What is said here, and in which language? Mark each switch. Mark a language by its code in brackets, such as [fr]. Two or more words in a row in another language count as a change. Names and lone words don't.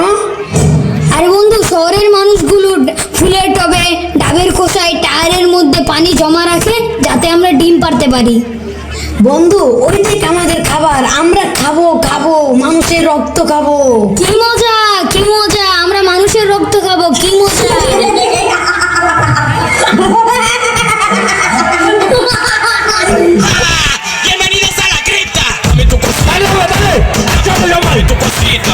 [bn] আরে বন্ধু, শহরের মানুষগুলো ফুলের টবে, ডাবের খোসায়, টায়ারের মধ্যে পানি জমা রাখে যাতে আমরা ডিম পারতে পারি। বন্ধু, ওইটাই আমাদের খাবার। আমরা খাবো খাবো মানুষের রক্ত খাবো। কি মজা, কি মজা, আমরা মানুষের রক্ত খাবো, কি মজা। [es] Bienvenidos a la cripta. Dame tu cosita. Dale. Dame tu cosita.